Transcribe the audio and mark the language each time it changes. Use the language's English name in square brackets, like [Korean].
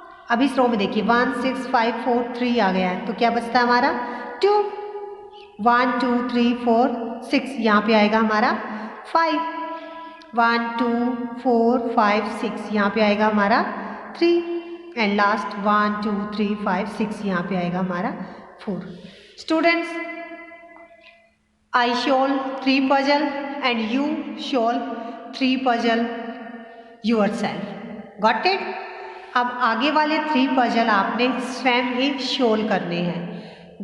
[Hindi] अब इस रो में देखिए 1 6 5 4 3 आ गया है, तो क्या बचता है हमारा 2। 1 2 3 4 6, यहाँ पे आएगा हमारा 5। 1 2 4 5 6, यहाँ पे आएगा हमारा 3 एंड लास्ट 1 2 3 5 6, यहाँ पे आएगा हमारा 4। [English] Students, I solve 3 puzzle and you solve 3 puzzle yourself. Got it? [Hindi] अब आगे वाले 3 puzzle आपने स्वयं ही solve करने हैं।